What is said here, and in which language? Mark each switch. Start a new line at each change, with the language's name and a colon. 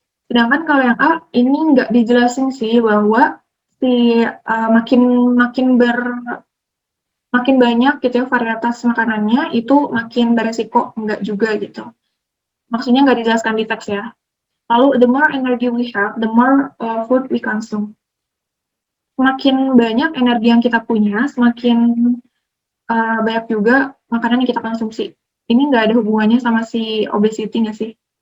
Indonesian: Sedangkan kalau yang A ini nggak dijelasin sih bahwa si makin makin makin banyak gitu ya varietas makanannya itu makin beresiko, enggak juga gitu. Maksudnya nggak dijelaskan di teks ya. Lalu
English: the more energy we have, the more food we consume.
Indonesian: Semakin banyak energi yang kita punya, semakin banyak juga makanan yang kita konsumsi. Ini nggak ada hubungannya sama si obesity nggak sih?